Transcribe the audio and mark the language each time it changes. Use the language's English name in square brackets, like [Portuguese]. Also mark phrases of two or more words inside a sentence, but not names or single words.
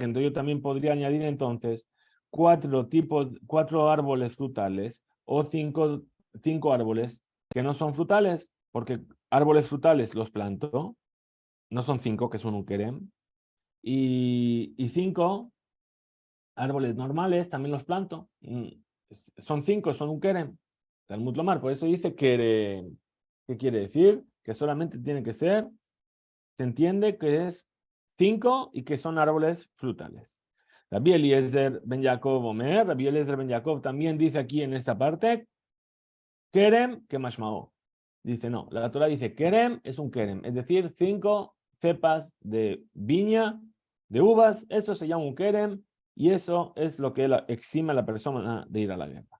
[Spanish] Entonces yo también podría añadir entonces 4 árboles frutales o 5 árboles que no son frutales, porque árboles frutales los planto, no son 5, que son un kerem, y 5 árboles normales también los planto. Son 5, son un kerem. [Hebrew] תלמוד לומר, [Spanish] por eso dice kerem. ¿Qué quiere decir? Que solamente tiene que ser, se entiende que es 5 y que son árboles frutales. Rabbi Eliezer ben Yaakov Omer, Rabbi Eliezer ben Yaakov también dice aquí en esta parte, kerem que mashmao. Dice, no, la Torah dice kerem es un kerem, es decir, 5 cepas de viña, de uvas, eso se llama un kerem, y eso es lo que exime a la persona de ir a la guerra.